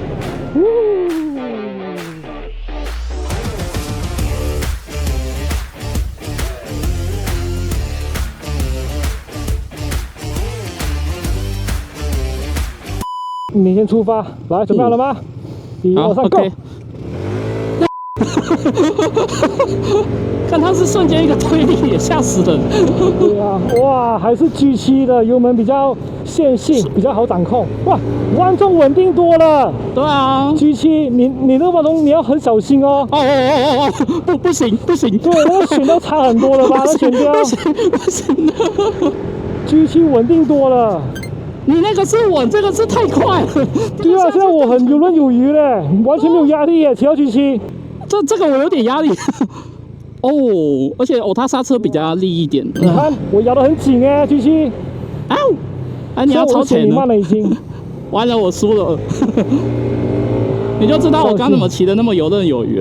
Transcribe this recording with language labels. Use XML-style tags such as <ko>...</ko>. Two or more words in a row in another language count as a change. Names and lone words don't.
<zh>你先出發，來，準備好了嗎？1、2、3 ，Go！看它是瞬間一個推力，也嚇死人。對啊，哇，還是 G7 的油門比較線性，比較好掌控。哇，彎中穩定多了。對啊，G7，你那彎中你要很小心哦。不行。對，那個懸吊差很多了吧？那懸吊。不行的。 G7 穩定多了。你那個是穩，這個是太快了。對啊，現在我很游刃有餘嘞，完全沒有壓力耶，騎到 G7。這個我有點壓力。哦，而且它剎車比較利一點。你看我咬得很緊哎 ，G7。你要超前了。你慢了已經。完了，我輸了。你就知道我剛怎麼騎得那麼游刃有餘了。</zh>